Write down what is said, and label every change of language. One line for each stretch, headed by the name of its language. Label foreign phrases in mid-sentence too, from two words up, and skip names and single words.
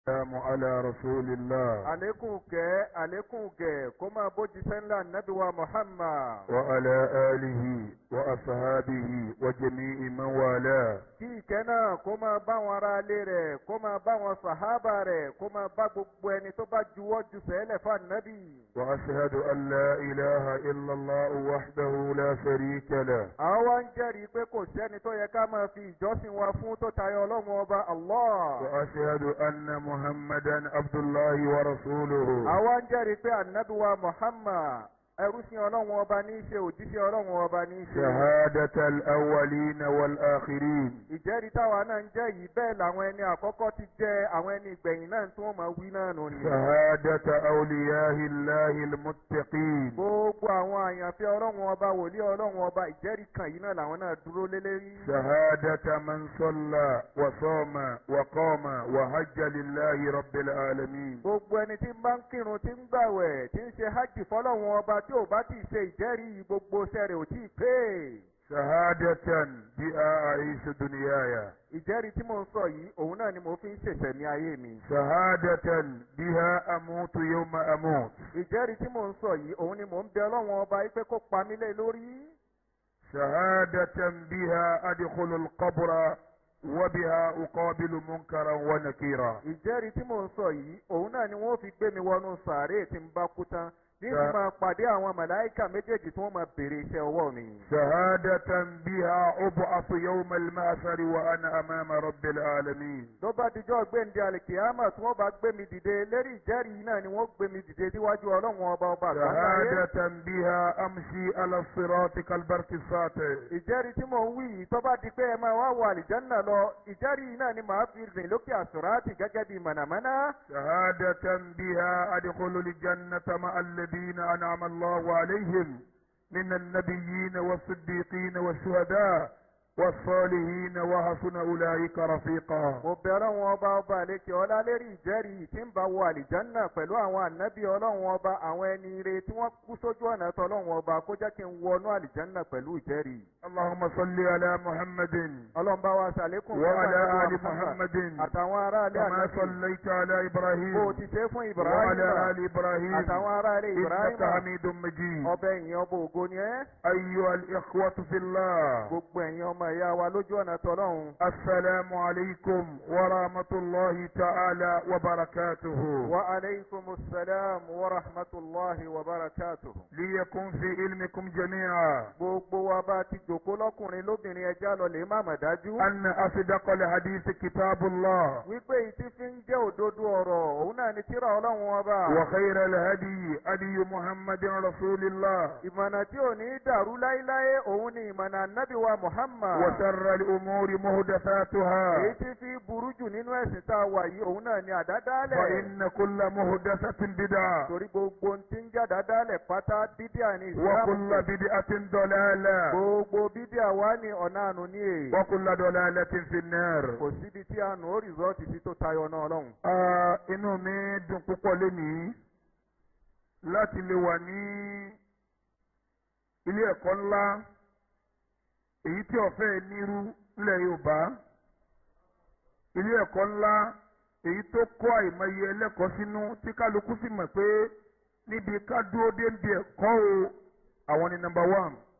Arabic: السلام على رسول الله عليكم كما بوجي سنلا النبي ومحمد وعلى آله وأصحابه وجميع من والاه.
Yoruba: kí ìkẹ́ náà kó máa bá wọn ará ilé rẹ̀ kó máa bá wọn sàhábà rẹ̀ kó máa bá gbogbo ẹni tó bá juwọ́ ju sẹ́lẹ̀ fún ànábì.
Arabic: وأشهد أن لا إله إلا الله وحده لا شريك له.
Yoruba: àwọn wá ń jẹ́rìí pé kò sẹ́ni tó yẹ ká máa fi ìjọsìn wa fún tó tayọ ọlọ́run ọba Allah.
Arabic: وأشهد أن محمدا عبد الله ورسوله.
Yoruba: àwọn ń jẹ́rìí pé ànábì wa Muhammad ẹrúsìn ọlọ́run ọba ní í ṣe òjíṣẹ́ ọlọ́run ọba ní í ṣe.
Arabic: شهادة الأولين والآخرين.
Yoruba: ìjẹ́rìí táwa náà ń jẹ́ yìí bẹ́ẹ̀ làwọn ẹni àkọ́kọ́ ti jẹ́ àwọn ẹni ìgbẹ̀yìn náà tí wọ́n máa wí náà nù ni.
Arabic: شهادة أولياء الله المتقين.
Yoruba: gbogbo àwọn àyànfẹ́ ọlọ́run ọba wòlíì ọlọ́run ọba ìjẹ́rìí kan yìí náà làwọn náà dúró lé lérí.
Arabic: شهادة من صلى وصام وقام وحج لله رب العالمين.
Yoruba: gbogbo ẹni tí ń bá ń kírun tí ń gbàwẹ̀ tí ń ṣe hajj fọlọ́run ọba tí ò bá ti ṣe ìjẹ́rìí gbogbo sẹ́rẹ̀ ò tí ì pé.
Arabic: شهادة بها أعيش دنياي.
Yoruba: ìjẹ́rìí tí mò ń sọ yìí òun náà ni mo fi ń ṣẹ̀ṣẹ̀mí ayé mi.
Arabic: شهادة بها أموت يوم أموت.
Yoruba: ìjẹ́rìí tí mò ń sọ yìí òun ni mò ń bẹ ọlọ́run ọba yìí pé kó pa mí lé lórí.
Arabic: شهادة بها أدخل القبر وبها أقابل منكرا ونكيرا.
Yoruba: ìjẹ́rìí tí mò ń sọ yìí òun náà ni wọ́n fi gbé mi wọnú sàárè tí ń bá kú tán níbi máa pàdé àwọn màláìkà méjèèjì tí wọ́n máa béèrè iṣẹ́ ọwọ́ mi.
Arabic: شهادة بها أبعث يوم المعشر وأنا أمام رب العالمين.
Yoruba: tó bá dijọ́ gbẹ̀ǹdé àlìkìyámà tí wọ́n bá gbé mi dìde lérí ìjẹ́rìí náà ni wọ́n gbé mi dìde níwájú ọlọ́run ọba àgbáyé.
Arabic: شهادة بها أمشي على الصراط كالبرق الساطع.
Yoruba: ìjẹ́rìí tí mò ń wí yìí tó bá di pé ẹ máa wá wọ àlìjánná lọ ìjẹ́rìí náà ni màá fi rìn lókè àsùrátì gẹ́gẹ́ bí mànàmáná.
Arabic: شهادة بها أدخل الجنة مع الذين أنعم الله عليهم من النبيين والصديقين والشهداء والصالحين وحسن أولئك رفيقا.
Yoruba: mo bẹ ọlọ́run ọba àlekè ọlá lérí ìjẹ́rìí tí ń bá wọ àlìjánná pẹ̀lú àwọn ànábì ọlọ́run ọba àwọn ẹni ire tí wọ́n kú sójú ọ̀nà tọ́lọ́run ọba kó jẹ́ kí n wọnú àlìjánná pẹ̀lú ìjẹ́rìí.
Arabic: اللهم صل على محمد
Yoruba: ọlọ́run bá wa ṣàlékún
Arabic: وعلى آل محمد
Yoruba: àtàwọn aráalé
Arabic: كما
Yoruba: ànábì
Arabic: صليت على
Yoruba: bó
Arabic: إبراهيم
Yoruba: ti ṣe fún
Arabic: وعلى Ibrahim آل إبراهيم
Yoruba: àtàwọn aráalé Ibrahim
Arabic: إنك حميد مجيد.
Yoruba: ọbẹ̀ ìyẹn ọba ògo ni ẹ́.
Arabic: أيها الإخوة في الله،
Yoruba: gbogbo ẹ̀yin ọmọ ìyá wa lójú ọ̀nà tọ́lọ́run.
Arabic: السلام عليكم ورحمة الله تعالى وبركاته. وعليكم السلام ورحمة الله وبركاته. ليكن في علمكم جميعا
Yoruba: gbogbo wa bá ti jòkó lọ́kùnrin lóbìnrin ẹja lọ lè má mà dájú.
Arabic: أن أصدق الحديث كتاب الله،
Yoruba: wípé ìtí fi ń jẹ́ òdodo ọ̀rọ̀ òun náà ni tírà ọlọ́run ọba.
Arabic: وخير الهدي هدي محمد رسول الله،
Yoruba: ìmọ̀nà tí ò ní dàrú láéláé òun ni ìmọ̀nà ànábì wa Muhammad.
Arabic: وشر الأمور محدثاتها،
Yoruba: èyí tí fi burú jù nínú ẹ̀sìn tá a wà yìí òun náà ni àdádálẹ̀.
Arabic: فإن كل محدثة بدعة
Yoruba: torí gbogbo tí ń jẹ́ àdádálẹ̀ pátá bídíà ní ìsìlámù.
Arabic: وكل بدعة ضلالة
Yoruba: gbogbo bídíà wá ní ọ̀nà àánú ní èyí.
Arabic: وكل ضلالة في النار.
Yoruba: kò síbi tí àánú ó rìsọ́ọ̀tì sí tó tayọ náà ọlọ́run. Inú mi dùn púpọ̀ lénìí láti lè wà ní ilé ẹ̀kọ́ ńlá èyí tí ọ̀fẹ́ nírú nílẹ̀ Yorùbá, ilé ẹ̀kọ́ ńlá èyí tó kó àìmọye ẹlẹ́kọ̀ọ́ sínú tí kálukú sì mọ̀ pé níbi ká dúró dé níbi ẹ̀kọ́ o àwọn ni
English: number one.